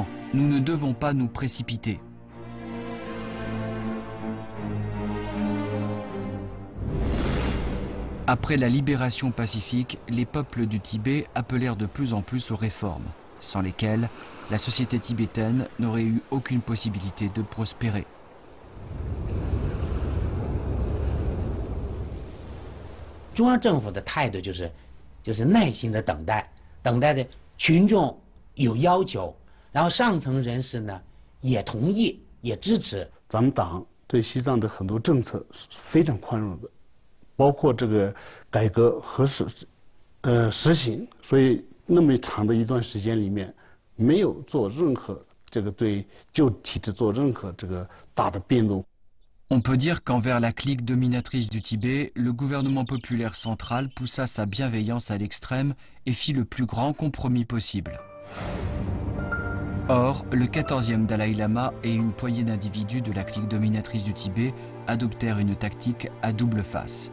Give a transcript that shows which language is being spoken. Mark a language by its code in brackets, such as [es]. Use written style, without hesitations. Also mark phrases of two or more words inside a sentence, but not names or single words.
[fr] Nous ne devons pas nous précipiter. Après la libération pacifique, les peuples du Tibet appelèrent de plus en plus aux réformes, sans lesquelles la société tibétaine n'aurait eu aucune possibilité de prospérer. [zh] Le 中央政府的态度就是耐心的等待，等待的群众有要求，然后上层人士呢也同意也支持。咱们党对西藏的很多政策是非常宽容的，包括这个改革和实行，所以那么长的一段时间里面，没有做任何这个对旧体制做任何这个大的变动。 [fr] On peut dire qu'envers la clique dominatrice du Tibet, le gouvernement populaire central poussa sa bienveillance à l'extrême et fit le plus grand compromis possible. Or, le 14e Dalai Lama et une poignée d'individus de la clique dominatrice du Tibet adoptèrent une tactique à double face.